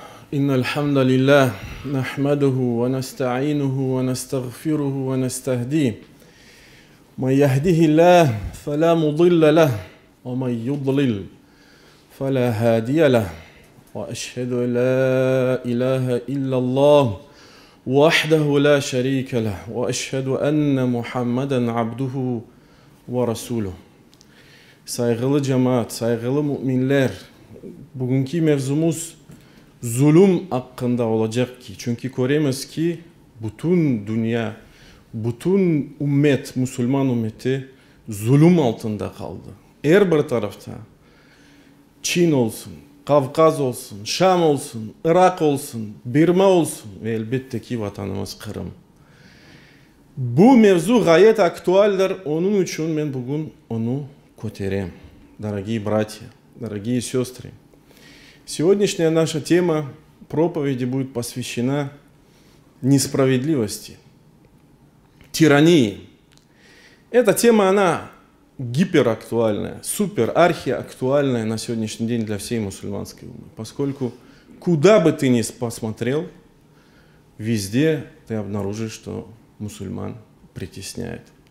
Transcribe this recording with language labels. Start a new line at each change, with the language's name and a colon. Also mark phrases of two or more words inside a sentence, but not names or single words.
Arabic: إن الحمد لله نحمده ونستعينه ونستغفره ونستهديه من يهده الله فلا مضل له ومن يضلل فلا هادي له وأشهد أن لا إله إلا الله وحده لا شريك له وأشهد أن محمدا عبده ورسوله.
Crimean Tatar: Saygılı cemaat, saygılı müminler, bugünkü mevzumuz zulüm hakkında olacak ki. Çünkü görüyoruz ki bütün dünya, bütün ümmet, Müslüman ümmeti zulüm altında kaldı. Her bir tarafta Çin olsun, Kavkaz olsun, Şam olsun, Irak olsun, Birma olsun ve elbette ki vatanımız Kırım. Bu mevzu gayet aktüeldir. Onun için ben bugün onu көтерем.
Russian: Дорогие братья, дорогие сестры, сегодняшняя наша тема проповеди будет посвящена несправедливости, тирании. Эта тема, она гиперактуальная, супер-архиактуальная на сегодняшний день для всей мусульманской уммы, поскольку куда бы ты ни посмотрел, везде ты обнаружишь, что мусульман притесняет.